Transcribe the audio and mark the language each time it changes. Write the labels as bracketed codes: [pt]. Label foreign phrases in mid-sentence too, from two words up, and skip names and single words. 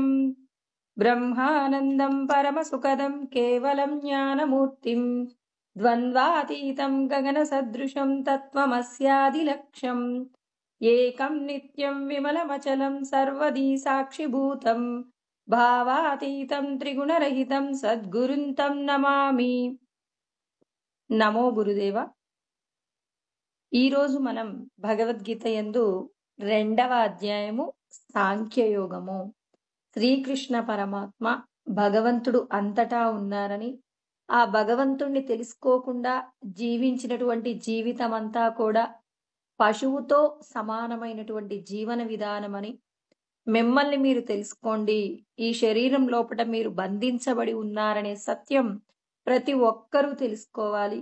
[sa] ब्रह्मानन्दं परमसुखदं केवलं ज्ञानमूर्तिं द्वन्द्वातीतं गगनसदृशं तत्त्वमस्यादिलक्ष्यम् एकं नित्यं विमलमचलं सर्वदी साक्षिभूतं భావాతీతం త్రిగుణరహితం సద్గురుంతం నమామి. నమో గురుదేవ. [te] ఈరోజు మనం భగవద్గీత యందు 2వ అధ్యాయము సాంఖ్యయోగము. శ్రీకృష్ణ పరమాత్మ భగవంతుడు అంతటా ఉన్నారని, ఆ భగవంతుణ్ణి తెలుసుకోకుండా జీవించినటువంటి జీవితం అంతా కూడా పశువుతో సమానమైనటువంటి జీవన విధానమని, మిమ్మల్ని మీరు తెలుసుకోండి, ఈ శరీరం లోపల మీరు బంధించబడి ఉన్నారనే సత్యం ప్రతి ఒక్కరూ తెలుసుకోవాలి.